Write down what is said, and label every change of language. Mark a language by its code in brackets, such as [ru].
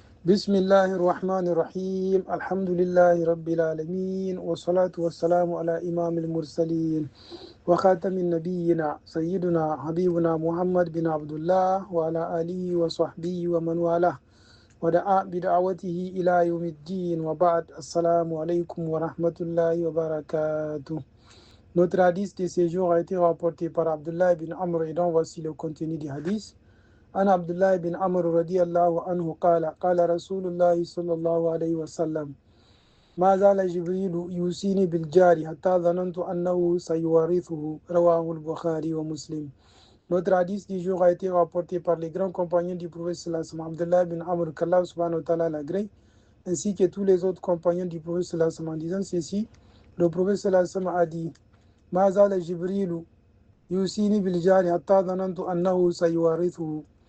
[ar] بسم الله الرحمن الرحيم الحمد لله رب العالمين والصلاة والسلام على إمام المرسلين وخاتم النبيين سيدنا حبيبنا محمد بن عبد الله وعلى آله وصحبه ومن والاه ودعا بدعوته إلى يوم الدين وبعد السلام عليكم ورحمة الله وبركاته. [fr] Notre hadith de ce jour a été rapporté par Abdullah bin Amr et donc voici le contenu du hadith. [ar] أنا عبد الله بن عمرو رضي الله عنه قال رسول الله صلى الله عليه وسلم ما زال جبريل يوصيني بالجار حتى ظننت أنه سيورثه رواه البخاري ومسلم. [fr] Notre hadith du jour a été rapporté par les grands compagnons du prophète sallallahu alayhi wa sallam, Abdullah bin Amr, qu'Allah subhanahu wa ta'ala l'agrée, ainsi que tous les autres compagnons du prophète sallallahu alayhi wa sallam. En disant ceci, le prophète sallallahu alayhi wa sallam a dit [ar] ما زال جبريل يوصيني بالجار حتى ظننت أنه سيورثه.